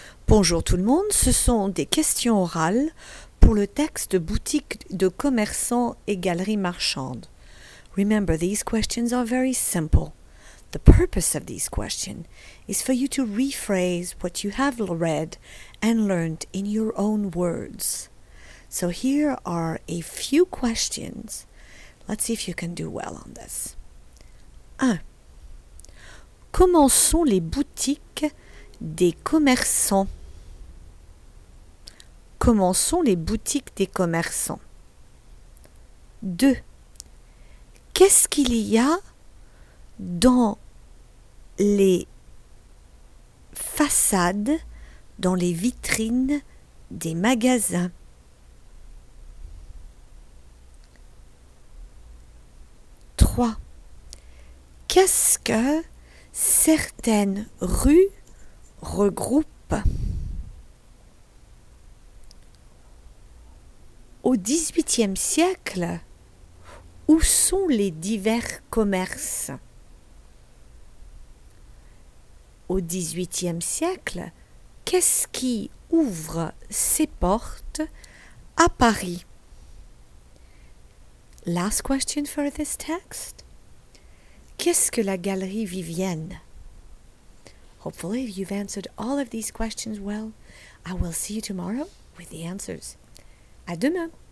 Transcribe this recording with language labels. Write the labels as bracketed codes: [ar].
[fr] Bonjour tout le monde, ce sont des questions orales pour le texte boutique de commerçants et galeries marchandes. [en] Remember, these questions are very simple. The purpose of these questions is for you to rephrase what you have read and learned in your own words. So here are a few questions. Let's see if you can do well on this. [fr] 1. Comment sont les boutiques des commerçants? Comment sont les boutiques des commerçants? 2. Qu'est-ce qu'il y a dans les façades, dans les vitrines des magasins? 3. Qu'est-ce que certaines rues regroupent? Au XVIIIe siècle, où sont les divers commerces? Au XVIIIe siècle, qu'est-ce qui ouvre ses portes à Paris? [en] Last question for this text. [fr] Qu'est-ce que la galerie Vivienne? [en] Hopefully you've answered all of these questions well. I will see you tomorrow with the answers. [fr] À demain!